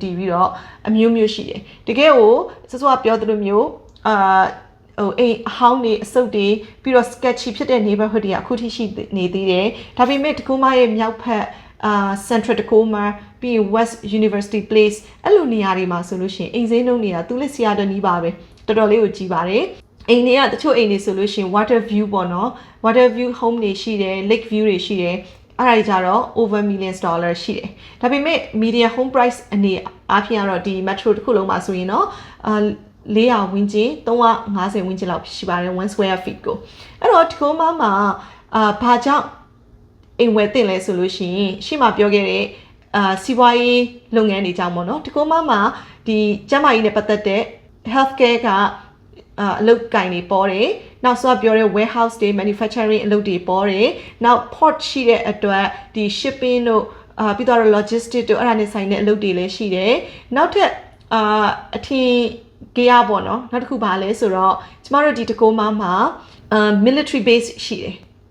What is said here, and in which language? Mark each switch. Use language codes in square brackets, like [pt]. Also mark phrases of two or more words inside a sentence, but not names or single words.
[my] ည်ပြီးတော့အမျိုးမျိုးရှိတယ်တကယ်ကိုစစောပြောသလိုမျိုးအိမ်အဟောင်းတွေအစုပ်တွေပြီးတော့ sketchy ဖြစ်တဲ့ neighborhood တွေကအခုထိရှိနေသေးတယ်ဒါပေမဲ့Tacomaရဲ့မြောက်ဖက်Central Tacoma ပြီးရင် West University Place အဲ့လို နေရာတွေမှာဆိုလို့ရှိရင်အိမ်ဈေးနှုန်းတွေကသူလည်း Seattle နီးပါပဲတော်တော်လေးကိုကြီးပါတယ်အိမ်တွေကတချို့အိမ်တွေဆိုလို့ရှိရင် [en] water view [my] ပေါ့နော် [en] water view home [my] တွေရှိတယ် [en] lake view [my] တွေရှိ တယ်အဲ့ဒါတွေကြတော့ [en] over millions dollar [my] ရှိတယ်ဒါပေမဲ့ [en] median home price [my] အနေအားဖြင့်ကတော့ဒီ metro တစ်ခုလုံးမှာဆိုရင်တော့400ဝန်းကျင် 350ဝန်းကျင်လောက်ရှိပါတယ်1 [en] square feet [my] ကိုအဲ့တော့Tacomaမှာဘာကြောင့်အိမ်ဝယ်တင်လဲဆိုလို့ ရှိရင်ရှေ့မှာပြောခဲ့တဲ့စီးပွားရေးလုပ်ငန်းတွေကြောင့်ပေါ့နော်Tacomaမှာဒီကျန်းမာရေးနဲ့ပတ်သက်တဲ့ healthcare ကအလုပ်ကိုင်တွေပေါ်တယ်နောက်ဆိုပြောတဲ့ warehouse တွေ manufacturing အလုပ်တွေပေါ်တယ်နောက် port ရှိတဲ့အတွက်ဒီ shipping တို့ပြီးတော့ logistics တို့အဲ့ဒါနဲ့ဆိုင်တဲ့အလုပ်တွေလည်းရှိတယ်နောက်ထပ်အထင်gear ပေါ့နော်နောက်တစ်ခုပါလဲဆိုတော့ကျမတို့ဒီTacomaမှာ [en] military base [my] ရှိတယ်